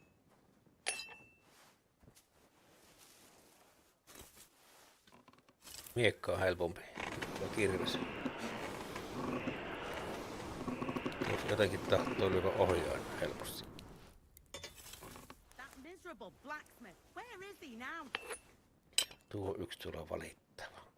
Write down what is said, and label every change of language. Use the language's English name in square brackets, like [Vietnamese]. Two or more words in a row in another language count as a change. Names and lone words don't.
[Finnish] Miekka on helpompi. Kirves. Jotenkin tahtoo lyödä ohjaan helposti. [English] That miserable blacksmith. Where is he now? [Finnish] Tuo yksi tulee valittava.